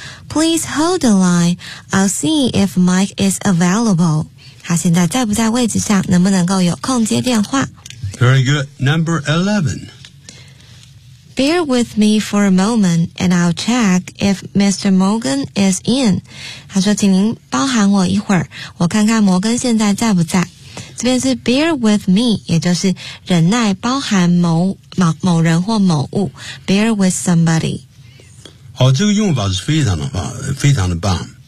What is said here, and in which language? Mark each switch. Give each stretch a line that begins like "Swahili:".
English: Please hold the line, I'll see if Mike is available.
Chinese: 他现在在不在位置上，能不能够有空接电话。
English: Very good, number 11. Bear with me for a moment and I'll check if Mr. Morgan is in.
Chinese: 他说请您包含我一会儿，我看看摩根现在在不在。这边是
English: bear with me，
Chinese: 也就是忍耐包含某人或某物
English: bear with somebody。
Chinese: 好，这个用法是非常的棒。